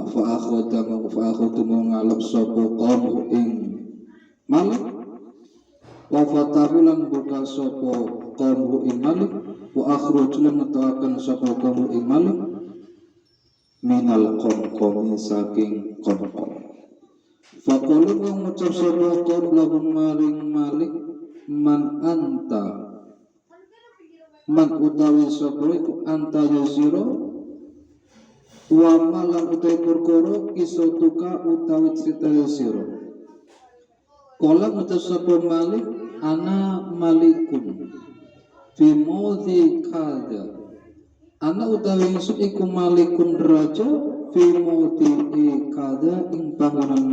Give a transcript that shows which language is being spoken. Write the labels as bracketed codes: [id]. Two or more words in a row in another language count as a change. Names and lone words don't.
[jv] akhadu mau ngalap sapa kaum hu ing malik [ar] wa fatahu [jv] lan buka sapa kaum hu ing malik [ar] wa akhraju [jv] lan netaken sapa kaum hu ing malik [ar] minal qamqami [jv] saking qamqam faqalu ngucap sapa kaum lahum maring malik [ar] man anta [jv] man utawi sapa iku [ar] anta yasira [jv] wa malam utawi perkara isotuka utawi cerita yasira kala ngucap sapa [ar] malik ana malikun fi mawdhi kada ana [jv] utawi ingsun iku [ar] malikun raja fi mawdhi kada [jv] ing panggonan